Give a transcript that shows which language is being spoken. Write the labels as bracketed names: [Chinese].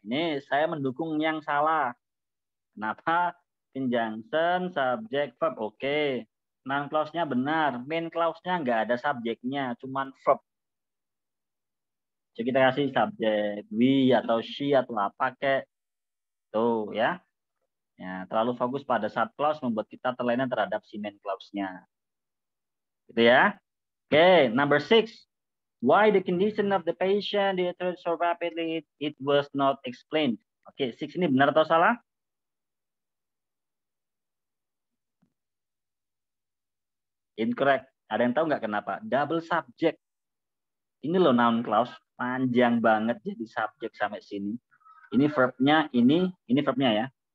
[Indonesian] Ini saya mendukung yang salah. Kenapa? Conjunction, subject, verb. Oke. Noun clause-nya benar. Main clause-nya nggak ada subjeknya. Cuman verb. Jadi kita kasih subjek. We atau she atau apa kek. Tuh ya. Ya, terlalu fokus pada sub clause membuat kita terlena terhadap si main clause-nya. Gitu ya. Oke, number 6. [English] Why the condition of the patient deteriorated so rapidly, it was not explained. [Indonesian] Oke, 6 ini benar atau salah? Incorrect. Ada yang tahu nggak kenapa? Double subject. Ini loh noun clause. Panjang banget jadi subjek sampai sini. Ini verbnya, ini verbnya ya.